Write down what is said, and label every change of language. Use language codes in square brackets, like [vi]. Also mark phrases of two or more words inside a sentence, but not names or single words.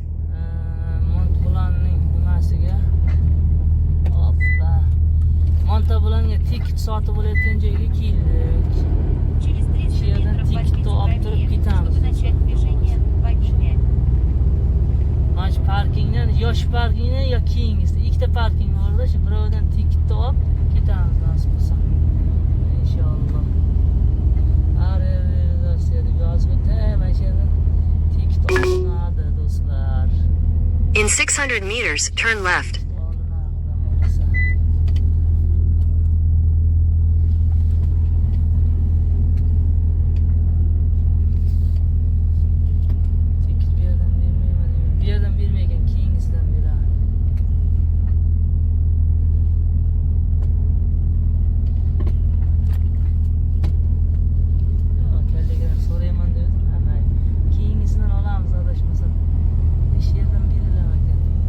[uz] Montblanning nimasiga. Hoppa. Montblan'ga tiket sotib olayotgan joyga keldik. [ru] Через 300 метров возьмите правее, чтобы начать движение в Бачне. [uz] Mana shu parkingdan, yosh parkingdan yo keyingisi. Ikkita parking bor-da, shu birovidan tiket olib ketamiz nasib bo'lsa. Inshaalloh. [en] In 600 meters, turn left. [uz] Bir yerdan bermaygan, keyingisidan beradi. Kallaga so'rayman dedim, ama keyingisidan olamiz adashmasam. Ish yerdan berilar ekan.